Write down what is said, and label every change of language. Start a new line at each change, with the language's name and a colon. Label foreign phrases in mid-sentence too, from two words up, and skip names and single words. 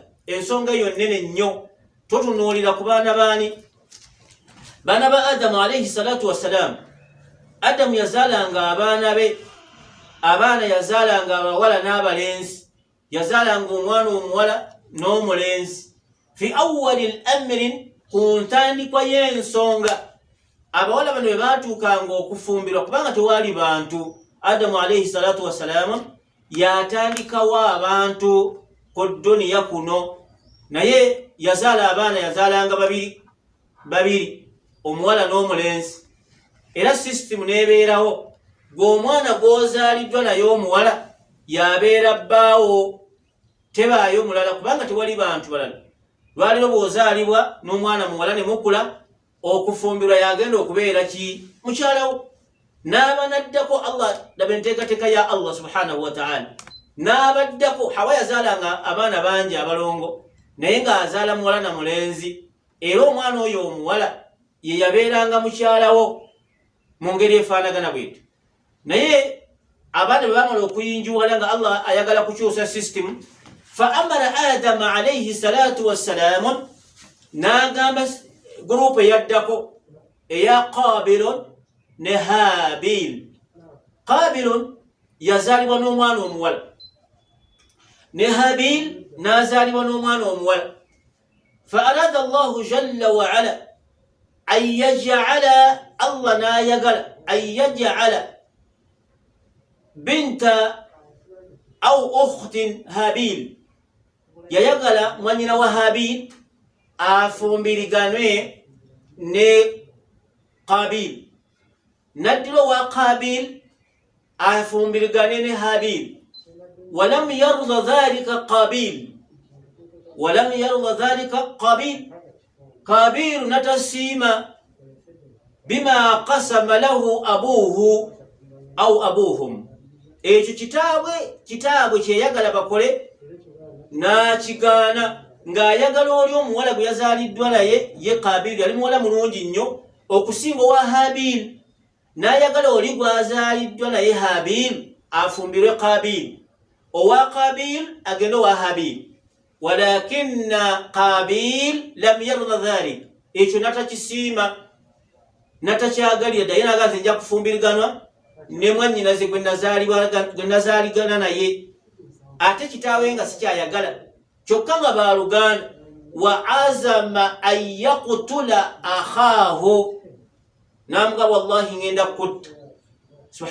Ganda: Ensonga eyo nnene nnyo. Totunuulira ku baana baani? Baana ba Adamu
Arabic: عليه الصلاة والسلام.
Ganda: Adamu yazaalanga abaana be, abaana yazaalanga abawala n'abalenzi, yazaalanga omwana omuwala n'omulenzi.
Arabic: في أول أمر,
Ganda: ku ntandikwa y'ensonga abawala bano bwe baatuukanga okufumbirwa kubanga tewaali bantu, Adamu
Arabic: عليه الصلاة والسلام
Ganda: yatandikawo abantu ku duniya kuno, naye yazaala abaana, yazaalanga babiri omuwala n'omulenzi. Era sisitimu n'ebeerawo, gw'omwana gw'ozaaliddwa naye omuwala yabeera bbaawo, tebaayo mulala kubanga tewali bantu balala. Lwaliro bw'ozaalibwa n'omwana muwala ne mukula, okufumbirwa yagenda okubeera ki? Mukyalawo. N'aba naddako Allah, laba enteekateeka ya Allah
Arabic: سبحانه وتعالى.
Ganda: N'abaddako, Hawa yazaalanga abaana bangi abalongo, naye ng'azaala muwala na mulenzi, era omwana oyo omuwala ye yabeeranga mukyalawo mu ngeri efaanagana bwetyo. Naye abaana bwe bamala okuyinjuwala nga Allah ayagala kukyusa sisitimu,
Arabic: فأمر آدم عليه الصلاة والسلام,
Ganda: n'agamba gurupu eyaddako eya Qabilun ne Habil. Qabilun yazaalibwa n'omwana omuwala, ne Habil n'azaalibwa n'omwana omuwala.
Arabic: فأراد الله جل وعلا أن يجعل,
Ganda: Allah n'ayagala
Arabic: أن يجعل بنت أو أخت هابيل,
Ganda: yayagala mwanyina wa Habil afumbiriganwe ne Qabil, naddira wa Qabil afumbirigane ne Habil.
Arabic: ولم يرض ذلك قابيل ولم يرض ذلك قابيل قابيل natasiima بما قسم له أبوه أو أبوهم.
Ganda: Ekyo kitaabwe kyeyagala bakole n'kigaana, ng'ayagala oli omuwala gwe yazaaliddwa naye ye Qabil yali muwala mulungi nnyo okusinga owa Habil, n'ayagala oli gwazaaliddwa naye Habil afumbirwe Qabil, owa Qabil agende owa Habil.
Arabic: ولكن قابيل لم يرض ذلك,
Ganda: ekyo natakisiima natakyagalira ddaye, n'agaa nze nja kufumbiriganwa ne mwannyinaze gwe nazaaligana naye, ate kitaawe nga sikyayagala, kyokka nga baaluganda.
Arabic: وعزم أن يقتل أخاه,
Ganda: namuga wallahi ngenda kutta.